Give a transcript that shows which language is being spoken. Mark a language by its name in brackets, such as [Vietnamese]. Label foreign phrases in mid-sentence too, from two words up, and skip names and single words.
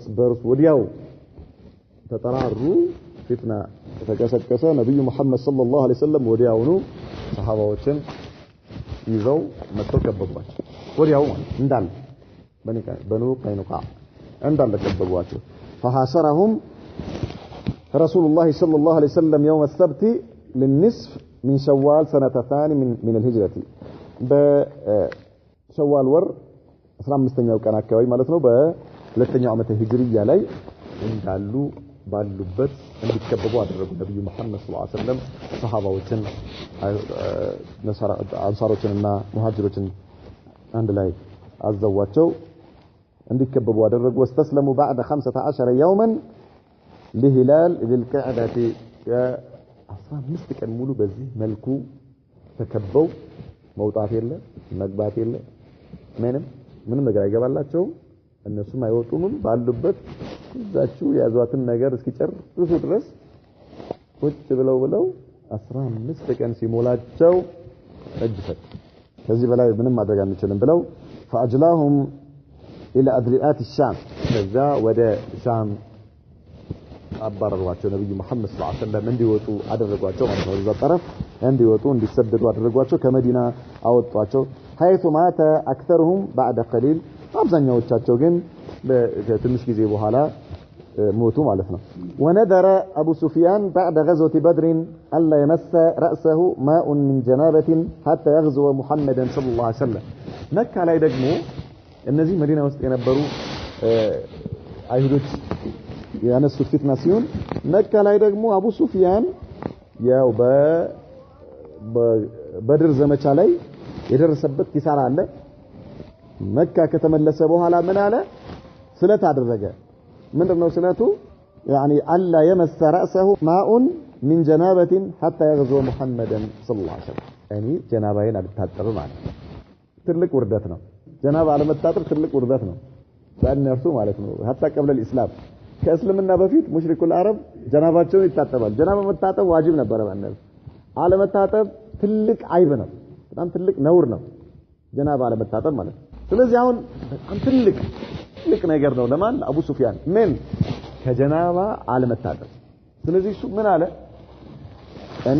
[Amharic] በርስ ወዲያው ተጠራሩ ፊትና ተቀሰቀሰ ነብዩ መሐመድ [Arabic] صلى الله عليه وسلم [Amharic] ወዲያውኑ ሰሃባዎችን ይዘው መጥተው ከበቧቸው ወዲያው እንዳለ በኑ ቀይኑቃ እንዳለ ከበቧቸው [Arabic] فحاصرهم رسول الله صلى الله عليه وسلم يوم السبت للنصف من شوال سنة ثاني من الهجرة بشوال ور [Amharic] 15ኛው ቀን አካባቢ ማለት ነው በሁለተኛው ዓመተ ሂጅሪያ ላይ እንዳሉ ባሉበት እንዲከበቡ አደረጉ ነብዩ መሐመድ [Arabic] صلى الله عليه وسلم [Amharic] ሰሃባዎችን አንሳሮችንና ሙሃጅሮችን አንድ ላይ አዘዋቸው እንዲከበቡ አደረጉ [Arabic] واستسلموا بعد 15 يوما لهلال ذي القعدة [Amharic] 15 ቀን ሙሉ በዚህ መልኩ ተከበው መውጣት የለ መግባት የለ ምንም ነገር አይገባላቸው እነሱም አይወጡም ባሉበት እዛችሁ ያዟትን ነገር እስኪጨርሱ ድረስ ቁጭ ብለው 15 ቀን ሲሞላቸው እጅፈት ከዚህ በላይ ምንም ማድረግ አንችልም ብለው [Arabic] فاجلاهم الى ادريات الشام [Amharic] ከዛ ወደ ሻም አባረሯቸው ነብዩ መሐመድ [Arabic] صلى الله عليه وسلم [Amharic] እንዲወጡ አደረጓቸው ማለት ነው እዛ ጠረፍ እንዲወጡ እንዲሰደዱ አደረጓቸው ከመዲና አወጧቸው [Arabic] حيث مات اكثرهم بعد [Amharic] قليل አብዛኛዎቻቸው ግን በትንሽ ጊዜ በኋላ ሞቱ ማለት ነው [Arabic] ونذر ابو سفيان بعد غزوه بدر الا يمس راسه ماء من جنابه حتى يغزو محمدا صلى الله عليه وسلم [Amharic] መካ ላይ ደግሞ እነዚህ መዲና ውስጥ የነበሩ አይሁዶች ያነሱት ፊትና ሲሆን መካ ላይ ደግሞ አቡ ሱፊያን ያው በበድር ዘመቻ ላይ የደረሰበት ኪሳራ አለ መካ ከተመለሰ በኋላ ምን አለ ስለት አደረገ ምንድነው ስለቱ [Arabic] يعني الا يمس راسه ماء من جنابه حتى يغزو محمدا صلى الله عليه وسلم يعني [Amharic] ጀናባዬን አልታጠብ ማለት ትልቅ ውርደት ነው ጀናባ አለመታጠብ ትልቅ ውርደት ነው በእነርሱ ማለት ነው hatta [Arabic] قبل الاسلام [Amharic] ከእስልምና በፊት [Arabic] مشركو العرب [Amharic] ጀናባቸውን ይታጠባል። ጀናባ መታጠብ ዋጅብ ነበር ማለት አለመታጠብ ትልቅ አይብ ነው፣ በጣም ትልቅ ነውር ነው ጀናባ አለመታጠብ ማለት። ስለዚህ አሁን በጣም ትልቅ ነገር ነው ለማን አቡ ሱፊያን ምን ከጀናባ አለመታጠብ። ስለዚህ እሱ ምን አለ እኔ